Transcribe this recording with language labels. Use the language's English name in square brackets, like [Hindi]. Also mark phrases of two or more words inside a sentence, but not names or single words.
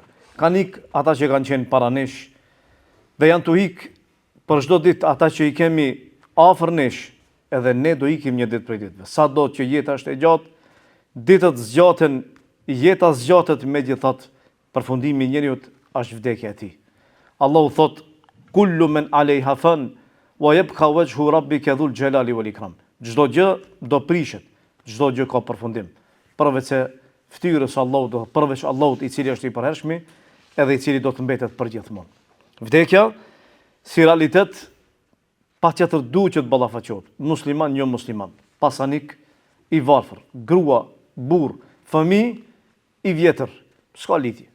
[Albanian] Kanë ik ata që kanë qenë para nesh, dhe janë të ik për çdo ditë ata që i kemi afër nesh, edhe ne do ikim një ditë prej ditëve. Sa do që jeta është e gjatë, ditët zgjaten, jeta zgjatet megjithatë, përfundimi i njeriu është vdekja e tij. Allahu thot: [Arabic] "كل من عليها فان ويبقى وجه ربك ذو الجلال والإكرام." [Albanian] Çdo gjë do prishet, çdo gjë ka përfundim. Përveç se ftyrës Allahut, përveç Allahut i cili është i përhershëm, edhe i cili do të mbetet përgjithmonë. Vdekja, si realitet, patjetër duhet që të ballafaqohet. Musliman, jo musliman, pasanik, i varfër, grua, burr, fëmijë, i vjetër, s'ka lidhje.